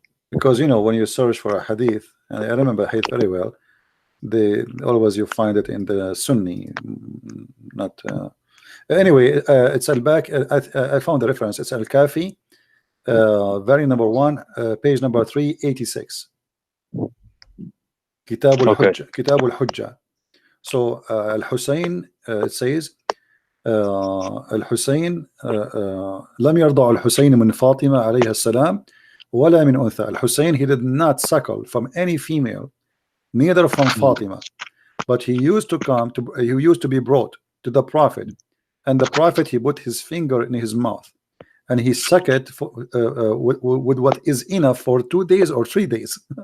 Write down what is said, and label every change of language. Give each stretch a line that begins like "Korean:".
English: Because when you search for a hadith, and I remember hadith very well, always you find it in the Sunni, not. Anyway, it's al-Baq. I found the reference. It's Al-Kafi, very number 1, page number 386. Kitab al-Hujja. Kitab al-Hujja. So Al-Hussein, it says
Arabic: الحسين لم يرضع الحسين من فاطمة عليه السلام ولا من أنثى.
English: Al-Hussein, he did not suckle from any female, neither from Fatima, but he used to be brought to the Prophet, and the Prophet, he put his finger in his mouth and he sucked it with what is enough for 2 days or 3 days.